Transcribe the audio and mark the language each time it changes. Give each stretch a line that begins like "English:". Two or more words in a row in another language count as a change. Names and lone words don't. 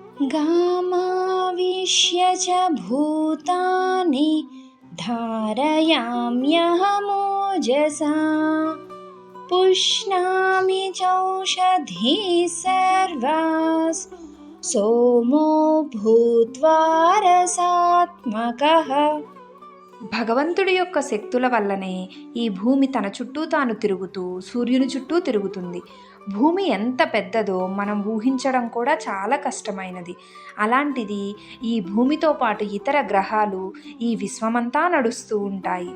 Sanskrit: गामाविश्य च भूतानि धारयाम्यहमोजसा पुष्णामि चौषधीः सर्वास् सोमो भूत्वा रसात्मकः.
Telugu: భగవంతుడి యొక్క శక్తుల వల్లనే ఈ భూమి తన చుట్టూ తాను తిరుగుతూ సూర్యుని చుట్టూ తిరుగుతుంది. భూమి ఎంత పెద్దదో మనం ఊహించడం కూడా చాలా కష్టమైనది. అలాంటిది ఈ భూమితో పాటు ఇతర గ్రహాలు ఈ విశ్వమంతా నడుస్తూ ఉంటాయి.